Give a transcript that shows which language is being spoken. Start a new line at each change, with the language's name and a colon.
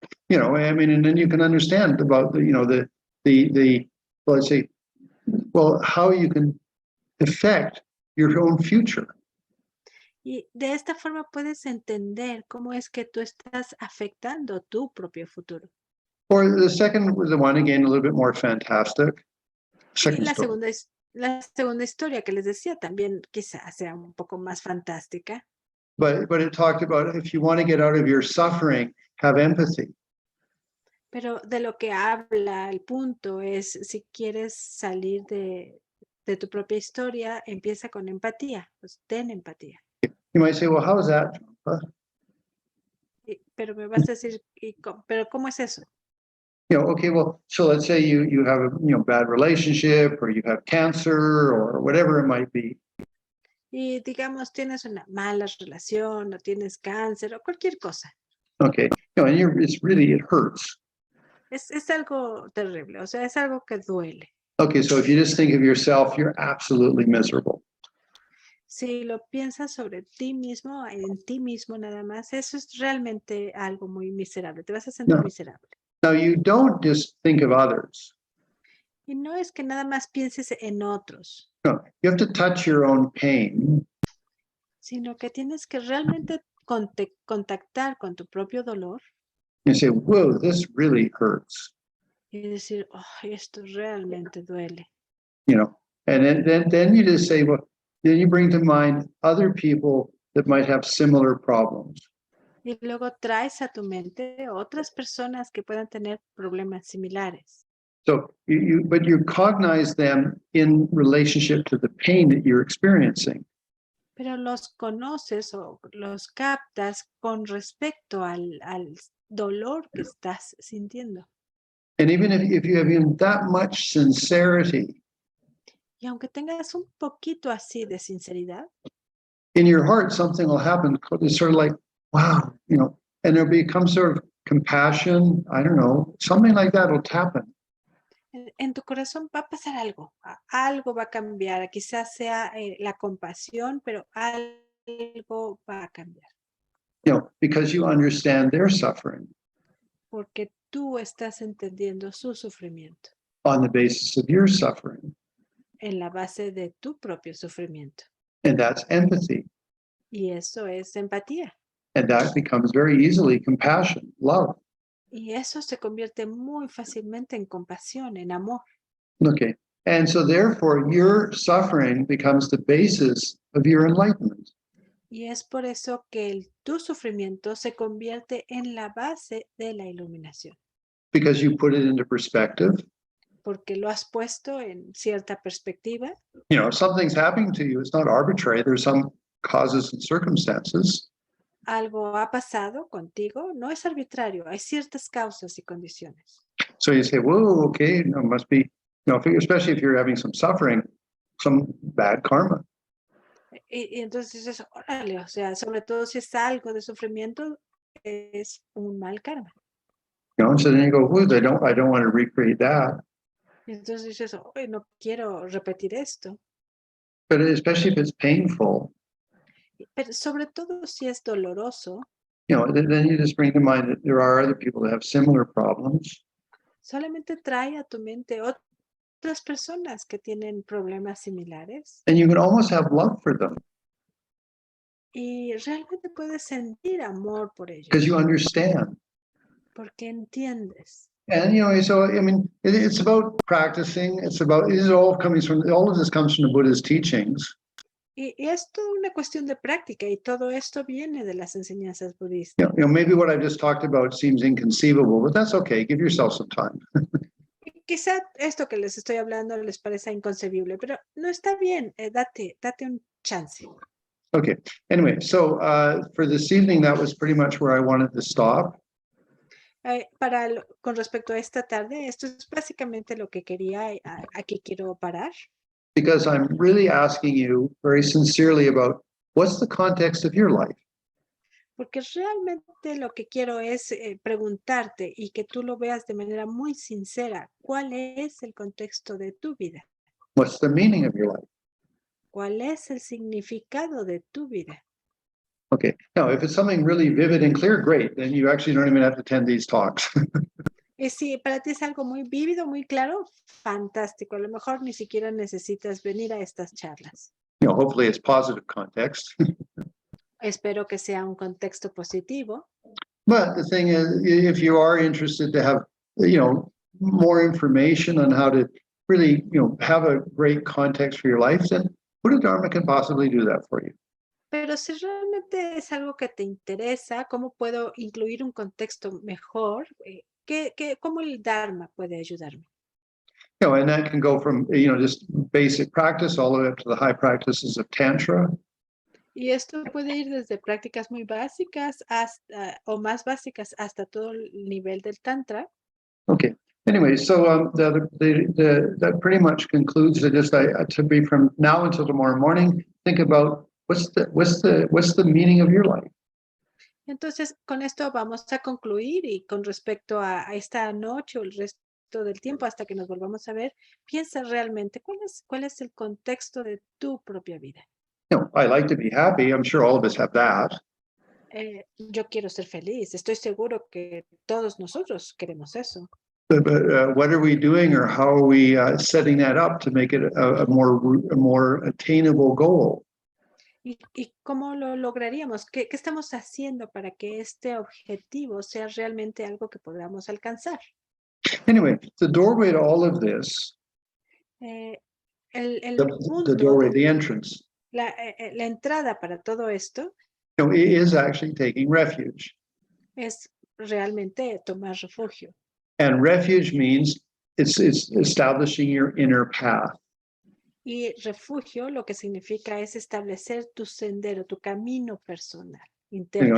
English: I mean, and then you can understand about let's say, how you can affect your own future.
Spanish: Y de esta forma puedes entender cómo es que tú estás afectando tu propio futuro.
English: Or the one again, a little bit more fantastic.
Spanish: Y la segunda historia que les decía también quizás sea un poco más fantástica.
English: But it talked about if you want to get out of your suffering, have empathy.
Spanish: Pero de lo que habla el punto es, si quieres salir de tu propia historia, empieza con empatía, pues ten empatía.
English: You might say, well, how is that?
Spanish: Pero me vas a decir, ¿pero cómo es eso?
English: Okay, well, so let's say you have a bad relationship or you have cancer or whatever it might be.
Spanish: Y digamos, tienes una mala relación o tienes cáncer o cualquier cosa.
English: Okay, and it hurts.
Spanish: Es algo terrible, o sea, es algo que duele.
English: Okay, so if you just think of yourself, you're absolutely miserable.
Spanish: Si lo piensas sobre ti mismo, en ti mismo nada más, eso es realmente algo muy miserable. Te vas a sentir
English: No.
Spanish: miserable.
English: Now, you don't just think of others.
Spanish: Y no es que nada más pienses en otros,
English: No, you have to touch your own pain
Spanish: sino que tienes que realmente contactar con tu propio dolor
English: and say, whoa, this really hurts.
Spanish: y decir, "Ay, esto realmente duele."
English: You know, and then you just say, well, then you bring to mind other people that might have similar problems.
Spanish: Y luego traes a tu mente otras personas que puedan tener problemas similares.
English: So but you cognize them in relationship to the pain that you're experiencing.
Spanish: Pero los conoces o los captas con respecto al dolor que estás sintiendo.
English: And even if you have even that much sincerity
Spanish: Y aunque tengas un poquito así de sinceridad,
English: in your heart, something will happen. It's sort of like, wow, you know, and there'll become sort of compassion. I don't know, something like that will happen.
Spanish: en tu corazón va a pasar algo. Algo va a cambiar. Quizás sea la compasión, pero algo va a cambiar.
English: You know, because you understand their suffering
Spanish: Porque tú estás entendiendo su sufrimiento
English: on the basis of your suffering.
Spanish: en la base de tu propio sufrimiento.
English: And that's empathy.
Spanish: Y eso es empatía.
English: And that becomes very easily compassion, love.
Spanish: Y eso se convierte muy fácilmente en compasión, en amor.
English: Okay. And so therefore your suffering becomes the basis of your enlightenment.
Spanish: Y es por eso que tu sufrimiento se convierte en la base de la iluminación.
English: Because you put it into perspective.
Spanish: Porque lo has puesto en cierta perspectiva.
English: You know, if something's happening to you, it's not arbitrary. There's some causes and circumstances.
Spanish: Algo ha pasado contigo, no es arbitrario, hay ciertas causas y condiciones.
English: So you say, whoa, okay, no, must be, you know, especially if you're having some suffering, some bad karma.
Spanish: Y entonces dices, órale, o sea, sobre todo si es algo de sufrimiento, es un mal karma.
English: You know, so then you go, whoa, I don't want to recreate that.
Spanish: Y entonces dices, oye, no quiero repetir esto.
English: But especially if it's painful,
Spanish: Pero sobre todo si es doloroso,
English: you know, then you just bring to mind that there are other people that have similar problems.
Spanish: solamente trae a tu mente otras personas que tienen problemas similares
English: And you can almost have love for them
Spanish: y realmente puedes sentir amor por ellos
English: because you understand.
Spanish: porque entiendes.
English: And, you know, so, I mean, it's about practicing. It's about, all of this comes from the Buddha's teachings.
Spanish: Y es toda una cuestión de práctica y todo esto viene de las enseñanzas budistas.
English: You know, maybe what I've just talked about seems inconceivable, but that's okay. Give yourself some time.
Spanish: Y quizá esto que les estoy hablando les parezca inconcebible, pero no está bien, date un chance.
English: Okay. Anyway, so for this evening, that was pretty much where I wanted to stop.
Spanish: Con respecto a esta tarde, esto es básicamente lo que quería, aquí quiero parar.
English: Because I'm really asking you very sincerely about what's the context of your life?
Spanish: Porque realmente lo que quiero es preguntarte y que tú lo veas de manera muy sincera. ¿Cuál es el contexto de tu vida?
English: What's the meaning of your life?
Spanish: ¿Cuál es el significado de tu vida?
English: Okay. Now, if it's something really vivid and clear, great. Then you actually don't even have to attend these talks.
Spanish: Si para ti es algo muy vívido, muy claro, fantástico. A lo mejor ni siquiera necesitas venir a estas charlas.
English: You know, hopefully it's positive context.
Spanish: Espero que sea un contexto positivo.
English: But the thing is, if you are interested to have, you know, more information on how to really, you know, have a great context for your life, then Buddha Dharma can possibly do that for you.
Spanish: Pero si realmente es algo que te interesa, ¿cómo puedo incluir un contexto mejor? ¿Cómo el Dharma puede ayudarme?
English: You know, and that can go from, you know, just basic practice all the way up to the high practices of Tantra.
Spanish: Y esto puede ir desde prácticas muy básicas hasta, o más básicas hasta todo el nivel del Tantra.
English: Okay. Anyway, so that pretty much concludes it. Just to be from now until tomorrow morning, think about what's the meaning of your life.
Spanish: Entonces, con esto vamos a concluir y con respecto a esta noche o el resto del tiempo hasta que nos volvamos a ver, piensa realmente cuál es el contexto de tu propia vida.
English: I like to be happy. I'm sure all of us have that.
Spanish: Yo quiero ser feliz. Estoy seguro que todos nosotros queremos eso.
English: But what are we doing, or how are we setting that up to make it a more attainable goal?
Spanish: ¿Y cómo lo lograríamos? ¿Qué estamos haciendo para que este objetivo sea realmente algo que podamos alcanzar?
English: Anyway, the doorway to all of this,
Spanish: El
English: the
Spanish: punto,
English: doorway, the entrance,
Spanish: la entrada para todo esto
English: is actually taking refuge.
Spanish: es realmente tomar refugio.
English: And refuge means it's establishing your inner path.
Spanish: Y refugio lo que significa es establecer tu sendero, tu camino personal, interno,